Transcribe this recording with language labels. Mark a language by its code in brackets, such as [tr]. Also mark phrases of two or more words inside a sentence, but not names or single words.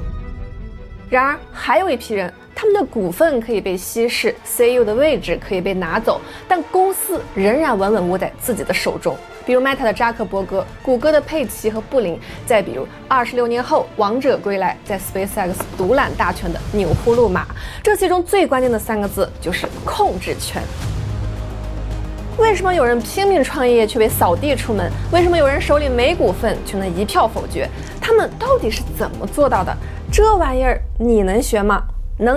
[zh] 然而，還有一批人，他們的股份可以被稀釋 ，CEO 的位置可以被拿走，但公司仍然穩穩握在自己的手中。比如 Meta 的扎克伯格，谷歌的佩奇和布林，再比如26年後王者歸來，在 SpaceX 獨攬大權的紐祜祿瑪。這其中最關鍵的3個字就是控制權。為什麼有人拼命創業卻被掃地出門？為什麼有人手裡沒股份卻能一票否決？他們到底是怎麼做到的？這玩意兒你能學嗎？能。